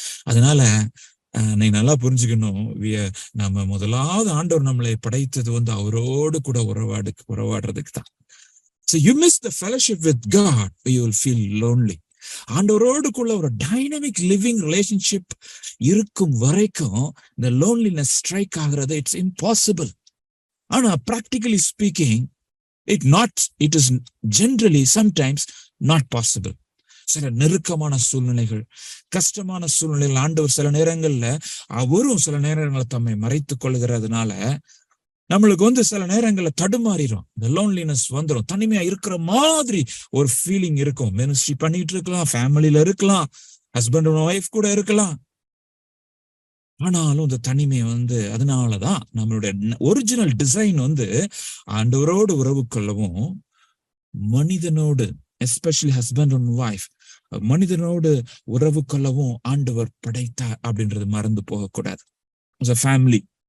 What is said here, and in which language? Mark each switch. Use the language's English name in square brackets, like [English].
[Tamil] அதனால நீ நல்லா புரிஞ்சுக்கணும், நம்ம முதலாவது ஆண்டவர் நம்மளை படைத்தது வந்து அவரோடு கூட உறவாடுறதுக்கு தான். [English] So you miss the fellowship with God, you will feel lonely. [Tamil] ஆண்டவரோடுக்குள்ள ஒரு டைனமிக் லிவிங் ரிலேஷன்ஷிப் இருக்கும் வரைக்கும் இந்த லோன்லினஸ் ஸ்ட்ரைக் ஆகிறது [English] It's impossible. ஆனா practically speaking it is generally sometimes not possible. [Tamil] சில நெருக்கமான சூழ்நிலைகள், கஷ்டமான சூழ்நிலைகள் ஆண்டவர் சில நேரங்கள்ல அவரும் சில நேரங்களில் தம்மை மறைத்துக் கொள்கிறதுனால நம்மளுக்கு வந்து சில நேரங்கள்ல தடுமாறிடும், இந்த லோன்லினஸ் வந்துடும், தனிமையா இருக்கிற மாதிரி ஒரு ஃபீலிங் இருக்கும். மினிஸ்ட்ரி பண்ணிட்டு இருக்கலாம், ஃபேமிலியில இருக்கலாம், ஹஸ்பண்ட் அண்ட் ஒய்ஃப் கூட இருக்கலாம், ஆனாலும் இந்த தனிமை வந்து, அதனாலதான் நம்மளுடைய ஒரிஜினல் டிசைன் வந்து ஆண்டவரோடு உறவு கொள்ளவும், மனிதனோடு எஸ்பெஷலி ஹஸ்பண்ட் அண்ட் ஒய்ஃப் மனிதனோடு உறவு கொள்ளவும் ஆண்டவர் படைத்தார் அப்படின்றது மறந்து போகக்கூடாது. ஃபேமிலி.